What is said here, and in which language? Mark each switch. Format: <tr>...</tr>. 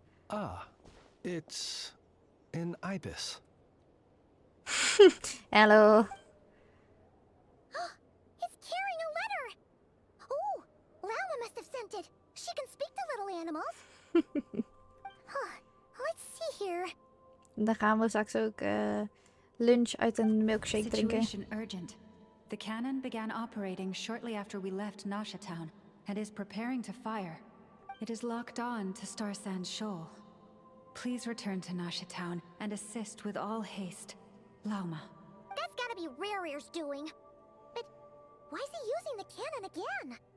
<en>Ah, it's an ibis. Hello. It's carrying a letter! Oh, Lauma must have sent it. She can speak to little animals. Let's see here.</en> <nl>Dan gaan we straks ook lunch uit een milkshake drinken.</nl> <en>Situation urgent. The cannon began operating shortly after we left Nasha Town and is preparing to fire. It is locked on to Star Sand Shoal. Please return to Nasha Town and assist with all haste. Lauma. That's gotta be Rerear's doing. But why is he using the cannon again?</en>